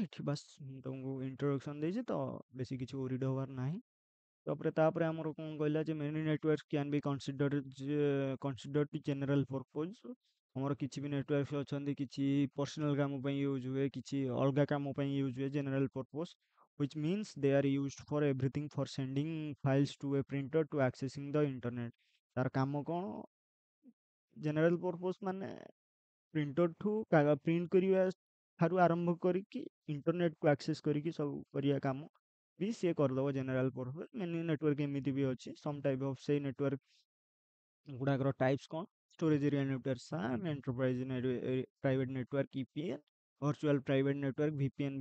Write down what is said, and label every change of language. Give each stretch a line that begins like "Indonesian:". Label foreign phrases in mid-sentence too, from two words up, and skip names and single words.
Odia: ଏଠି ବାସ୍ ମୁଁ ତମକୁ ଇଣ୍ଟ୍ରୋଡକ୍ସନ୍ ଦେଇଛି, ତ ବେଶୀ କିଛି ଓରିଡ୍ ହବାର ନାହିଁ। ତାପରେ ଆମର କ'ଣ କହିଲା ଯେ
English: many network can be considered general purpose.
Odia: ଆମର କିଛି ବି ନେଟୱାର୍କ ଅଛନ୍ତି, କିଛି ପର୍ସନାଲ କାମ ପାଇଁ ୟୁଜ୍ ହୁଏ, କିଛି ଅଲଗା କାମ ପାଇଁ ୟୁଜ୍ ହୁଏ,
English: general purpose which means they are used for everything for sending files to a printer to accessing the internet।
Odia: ତାର କାମ କ'ଣ,
English: general purpose
Odia: ମାନେ ପ୍ରିଣ୍ଟରଠୁ ପ୍ରିଣ୍ଟ କରିବା ଠାରୁ ଆରମ୍ଭ କରିକି ଇଣ୍ଟରନେଟକୁ ଆକ୍ସେସ୍ କରିକି ସବୁ କରିବା କାମ ବି ସିଏ କରିଦେବ
English: general purpose. many network
Odia: ଏମିତି ବି ଅଛି,
English: some type of
Odia: ସେଇ ନେଟୱାର୍କ ଗୁଡ଼ାକର ଟାଇପ୍ସ କ'ଣ,
English: storage area network SAN, enterprise private network EPN, virtual private network VPN.